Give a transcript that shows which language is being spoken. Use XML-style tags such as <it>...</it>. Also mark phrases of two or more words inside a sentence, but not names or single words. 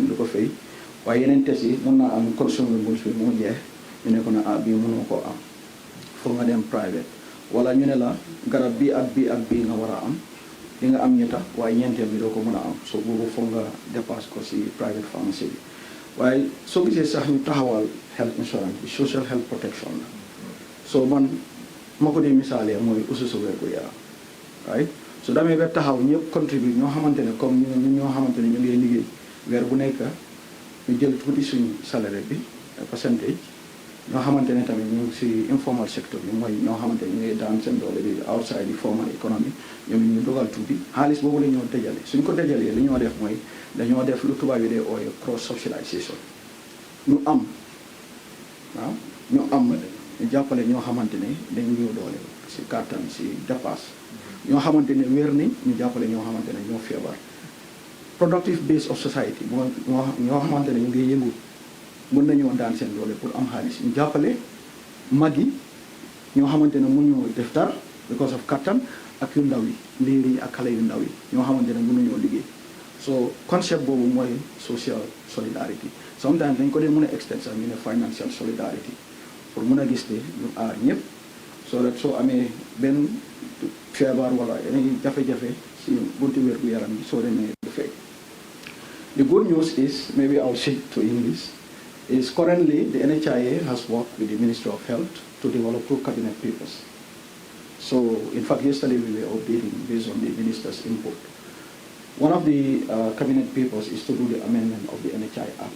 <wo>du ko fay waaye yeneen test yi mën naa am consumables bi moo jeex ñu ne ko na bii mënoo koo am foog nga dem private wala ñu ne la garab bi ak bii nga war a am di nga am ñetta waaye ñeenteel bi doo ko mën a am so boobu foog nga dépasse ko si</wo> <en>private pharmacy</en> <wo>bi waaye soo gisee sax ñu taxawal</wo> <en>health insurance</en> <wo>bi</wo> <en>social health protection</en> <wo>la so man ma ko dee misaalee mooy ususu wér gu yaram waaye su demee ba taxaw ñëpp contribute ñoo xamante ne comme ñoo xamante ne ñu ngi liggéey weer bu nekk ñu jël tuuti suñu salaire bi percentage ñoo xamante ne tamit ñu ngi si</wo> <en>informal sector</en> <wo>bi mooy ñoo xamante ne ñu ngi daan seen doole di outside di</wo> <en>formal economy</en> <wo>ñoom ñu dogal tuuti xaalis boobu la ñoo dajale suñ ko dajalee li ñoo def mooy dañoo def lu tubaab yi dee ooye</wo> <en>cross subsidisation</en> <wo>ñu am waaw ñu am ñu jàppale ñoo xamante ne dañ ñëw doole si kàttan si dépasse ñoo xamante ne wér ni ñu jàppale ñoo xamante ne ñoo feebar</wo> <en>productive base of society</en> <wo>moo ñoo xamante ne ñu ngi yëngu mën nañoo daan seen doole pour am xaalis ñu jàppale mag yi ñoo xamante ne mënuñoo def dara</wo> <en>because of</en> <wo>kattan ak yu ndaw yi liir yi ak xale yu ndaw yi ñoo xamante ne mënuñoo liggéey so concept boobu mooy</wo> <en>social solidarity sometimes</en> <wo>dañ ko dee mën a extend sax ñu ne</wo> <en>financial solidarity</en> <wo>pour mën a gis ne ñu aar ñëpp</wo> <en>so that</en> <wo>soo amee benn feebar wala yeneen jafe-jafe si bunti wér gu yaram yi soo demee du fay.</wo> <en>The good news is, maybe I'll shift to English, is currently the NHIA has worked with the Ministry of Health to develop 2 cabinet papers. So, in fact, yesterday we were updating based on the minister's input. One of the cabinet papers is to do the amendment of the NHI Act.</en>